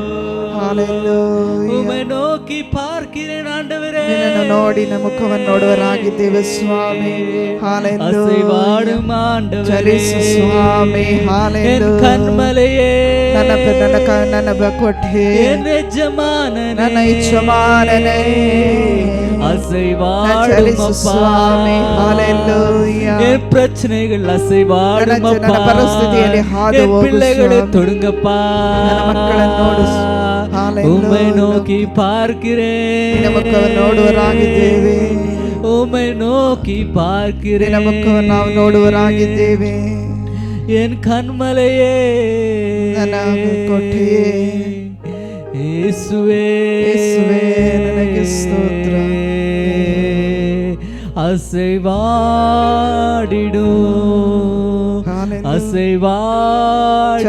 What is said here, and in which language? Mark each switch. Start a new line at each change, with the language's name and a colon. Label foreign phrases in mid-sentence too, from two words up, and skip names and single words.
Kannada: ನಿನ್ನನ್ನು ನೋಡಿ ನಮ್ಮ ಮುಖವನ್ನು ನೋಡುವರಾಗಿದ್ದೇವೆ ಸ್ವಾಮಿ. ಚಲಿಸು ಸ್ವಾಮಿ. ನನ್ನ ಕೊಟ್ಟೆ ನನ್ನ ಯಜಮಾನನೇ ಚಲಿಸು ಸ್ವಾಮಿ.
Tamil: என் பிரச்சனைகள் அசைவாடுமப்பா.
Kannada: ನನ್ನ ಪರಿಸ್ಥಿತಿಯಲ್ಲಿ ಹಾದು ಹೋಗು
Tamil: பிள்ளைகளை தொடுங்கப்பா.
Kannada: ನನ್ನ ಮಕ್ಕಳನ್ನು ನೋಡು.
Tamil: உம்மை நோக்கி பார்க்கிறேன்.
Kannada: ಮುಖವನ್ನು ನೋಡುವರಾಗಿದ್ದೇವೆ.
Tamil: உம்மை நோக்கி பார்க்கிறேன்.
Kannada: ಮುಖವನ್ನು ನಾವು ನೋಡುವರಾಗಿದ್ದೇವೆ.
Tamil: என் கண்மலையே
Kannada: ನನ್ನ ಕೊಟ್ಟೆಯೇ ಯೇಸುವೇ ನನಗೆ ಸ್ತೋತ್ರ.
Tamil: அசைவாடிடு அசைவாடிடு.